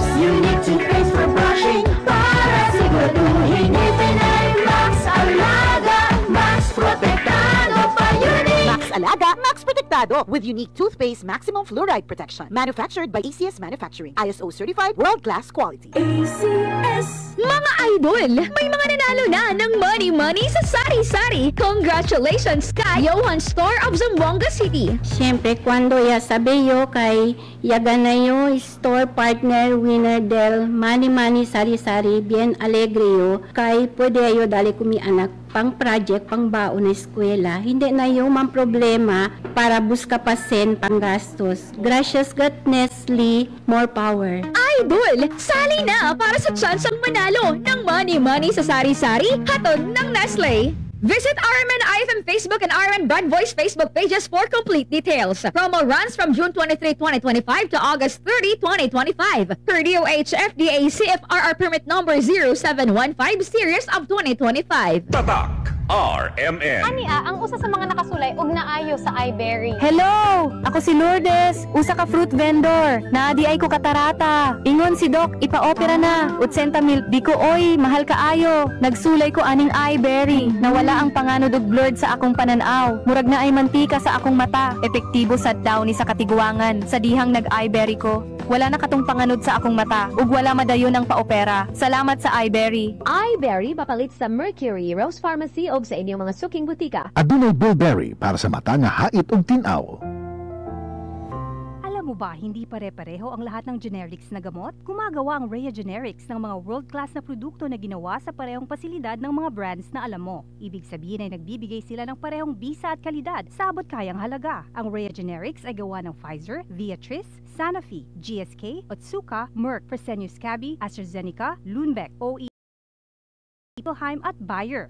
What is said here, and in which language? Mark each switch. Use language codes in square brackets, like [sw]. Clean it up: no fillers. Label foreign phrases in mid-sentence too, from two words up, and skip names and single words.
[en] Unique toothpaste for brushing, [tl] para siguraduhin ngipin ay Max Alaga, Max Protektado pa. Unique [en] Max Alaga, Max Protectado with unique toothpaste maximum fluoride protection. Manufactured by ACS Manufacturing. ISO certified world-class quality. ACS. [tl] Mga idol, may mga nanalo na ng money sa sari-sari. Congratulations kay Johan Store of Zamboanga City. [cbk] Siyempre, cuando ya sabiyo kay ya ganayo [en] store partner winner [cbk] del Mani Sari-Sari bien alegre yo kay pwede ayo dali kumi anak pang project pang baon na eskwela. [tl] Hindi na yung mang problema para [cbk] buska pasen [tl] pang gastos. [en] Gracias God Nestle, more power. [tl] Idol, sali na para sa tsansang manalo ng money sa sari-sari hatod ng Nestle. [en] Visit RMN IFM Facebook and RMN Brand Voice Facebook pages for complete details. Promo runs from June 23, 2025 to August 30, 2025. Per DOH FDA CFRR permit number 0715 series of 2025. [tl] Tatak RMN. [ceb] Ania, ang usa sa mga nakasulay og naayo sa iBerry. [en] Hello! [ceb] Ako si Lourdes, usa ka fruit vendor. Naadi ay ko katarata. Ingon si Doc, ipa-opera na. 80,000, di ko oy, mahal kaayo. Nagsulay ko aning iBerry. Nawala ang panganod og blurred sa akong pananaw. Murag na ay mantika sa akong mata. Epektibo sad daw ni sa katiguangan. Sa dihang nag-iBerry ko. Wala na katong panganod sa akong mata. Ug wala madayon ang paopera. Salamat sa iBerry. iBerry mapalit sa Mercury, Rose Pharmacy o sa inyong mga suking butika. Adunay Bilberry para sa mata nga hait og tinaw. [tl] Alam mo ba, hindi pare-pareho ang lahat ng generics na gamot? Gumagawa ang Rhea Generics ng mga world-class na produkto na ginawa sa parehong pasilidad ng mga brands na alam mo. Ibig sabihin ay nagbibigay sila ng parehong bisa at kalidad sa abot-kayang halaga. Ang Rhea Generics ay gawa ng Pfizer, Viatris, Sanofi, GSK, Otsuka, Merck, Fresenius Kabi, AstraZeneca, Lundbeck, OE, Ipelheim at Bayer.